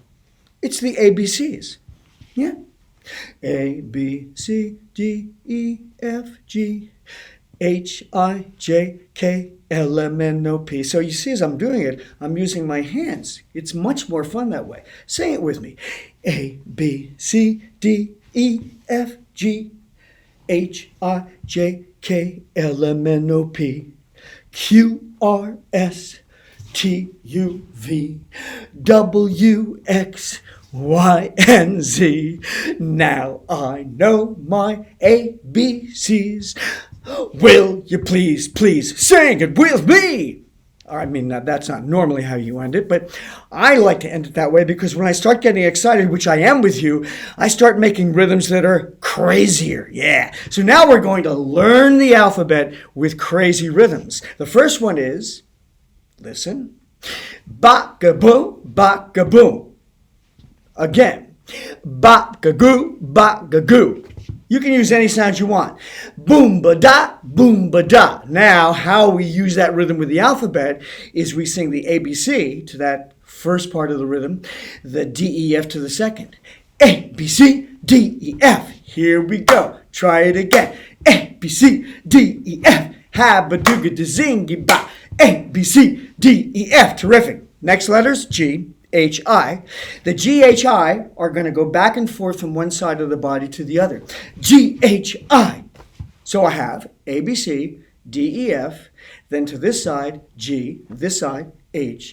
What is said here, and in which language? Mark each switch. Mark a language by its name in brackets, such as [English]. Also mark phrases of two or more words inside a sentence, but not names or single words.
[English] It's the ABCs. Yeah? A, B, C, D, E, F, G, H, I, J, K, L, M, N, O, P. So you see, as I'm doing it, I'm using my hands. It's much more fun that way. Say it with me. A, B, C, D, E, F, G, H, I, J, K, L, M, N, O, P, Q, R, S, T, U, V, W, X, Y, and Z. Now I know my ABCs. Will you please sing it with me? I mean, that's not normally how you end it, but I like to end it that way because when I start getting excited, which I am with you, I start making rhythms that are crazier. Yeah. So now we're going to learn the alphabet with crazy rhythms. The first one is, listen, ba-ga-boom, ba-ga-boom. Again, ba-ga-goo, ba-ga-goo. You can use any sounds you want. Boom-ba-da, boom-ba-da. Now, how we use that rhythm with the alphabet is we sing the ABC to that first part of the rhythm, the D, E, F to the second. A, B, C, D, E, F. Here we go. Try it again. A, B, C, D, E, F. Ha-ba-doo-ga-da-zingy-ba. A, B, C, D, E, F. Terrific. Next letters, G, H, I. The G, H, I are going to go back and forth from one side of the body to the other. G, H, I. So I have A, B, C, D, E, F. Then to this side, G. This side, H.